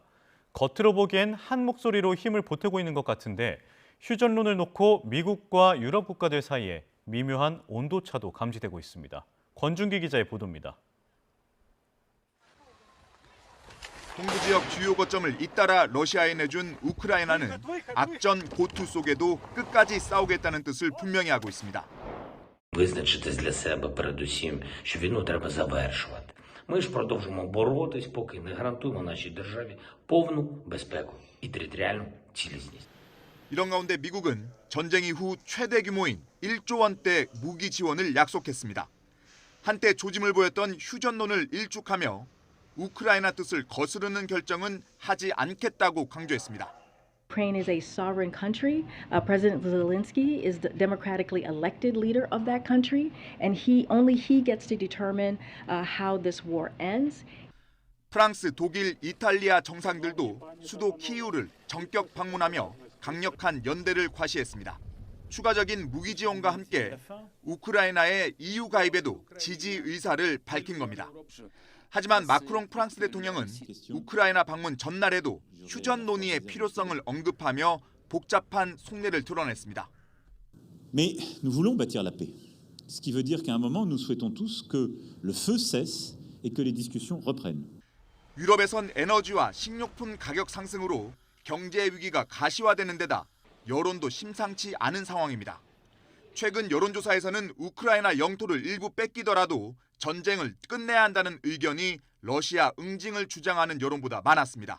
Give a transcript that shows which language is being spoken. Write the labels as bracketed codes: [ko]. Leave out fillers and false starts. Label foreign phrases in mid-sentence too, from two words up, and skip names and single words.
[ko] 겉으로 보기엔 한 목소리로 힘을 보태고 있는 것 같은데 휴전론을 놓고 미국과 유럽 국가들 사이에 미묘한 온도차도 감지되고 있습니다. 권준기 기자의 보도입니다. 동부 지역 주요 거점을 잇따라 러시아에 내준 우크라이나는 악전 고투 속에도 끝까지 싸우겠다는 뜻을 분명히 하고 있습니다. [uk] Визначитись для себе передусім, що війну треба завершувати. Ми ж продовжимо боротись, поки не гарантуємо нашій державі повну безпеку і територіальну цілісність. [ko] 이런 가운데 미국은 전쟁 이후 최대 규모인 1조 원대 무기 지원을 약속했습니다. 한때 조짐을 보였던 휴전론을 일축하며 우크라이나 뜻을 거스르는 결정은 하지 않겠다고 강조했습니다. [en] Ukraine is a sovereign country. President Zelensky is the democratically elected leader of that country, and only he gets to determine how this war ends. [ko] 프랑스, 독일, 이탈리아 정상들도 수도 키이우를 전격 방문하며 강력한 연대를 과시했습니다. 추가적인 무기 지원과 함께 우크라이나의 EU 가입에도 지지 의사를 밝힌 겁니다. 하지만 마크롱 프랑스 대통령은 우크라이나 방문 전날에도 휴전 논의의 필요성을 언급하며 복잡한 속내를 드러냈습니다. [fr] Mais nous voulons bâtir la paix. Ce qui veut dire qu'à un moment nous souhaitons tous que le feu cesse et que les discussions reprennent. [ko] 유럽에선 에너지와 식료품 가격 상승으로 경제 위기가 가시화되는 데다 여론도 심상치 않은 상황입니다. 최근 여론조사에서는 우크라이나 영토를 일부 뺏기더라도 전쟁을 끝내야 한다는 의견이 러시아 응징을 주장하는 여론보다 많았습니다.